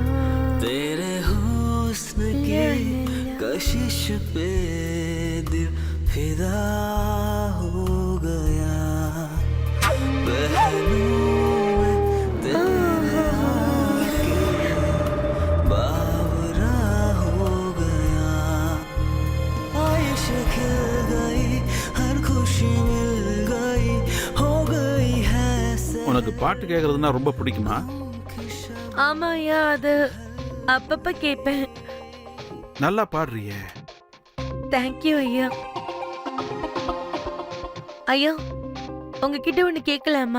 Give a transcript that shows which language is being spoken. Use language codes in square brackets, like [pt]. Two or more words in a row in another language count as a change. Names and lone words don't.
[hi] तेरे हुस्न की कशिश पे दिल फिदा हो गया पहलू में तेरे आके बावरा हो गया आयश खिल गई हर खुशी मिल गई हो गई है [ta] உனக்கு பாட்டு கேட்கறதுன்னா ரொம்ப பிடிக்குமா? ஆமா ஐயா, அது அப்பப்ப கேட்பேன். நல்லா பாடுறியே. தேங்க்யூ ஐயா. ஐயா, உங்ககிட்ட ஒண்ணு கேட்கலாமா?